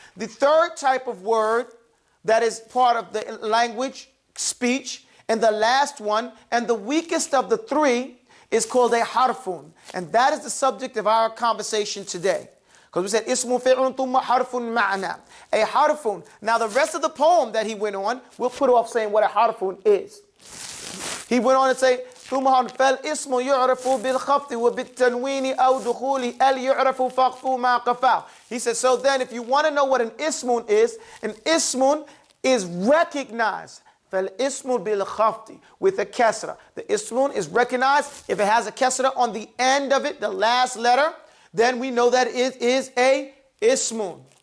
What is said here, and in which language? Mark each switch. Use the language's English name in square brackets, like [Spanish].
[English] The third type of word that is part of the language, speech, and the last one, and the weakest of the three, is called a harfun. And that is the subject of our conversation today. Because we said, [Arabic] ismu fi'lun thumma harfun ma'na. [English] A harfun. Now the rest of the poem that he went on, we'll put off saying what a harfun is. [Arabic] He went on to say, فالاسم يعرف بالخفض وبالتنوين أو دخول ال يعرف فقف ما قفاه. [English] He says, so then if you want to know what an ismun is recognized. [Arabic] فالاسم بالخفض [English] with a kasra. The ismun is recognized if it has a kasra on the end of it, the last letter, then we know that it is a ismun.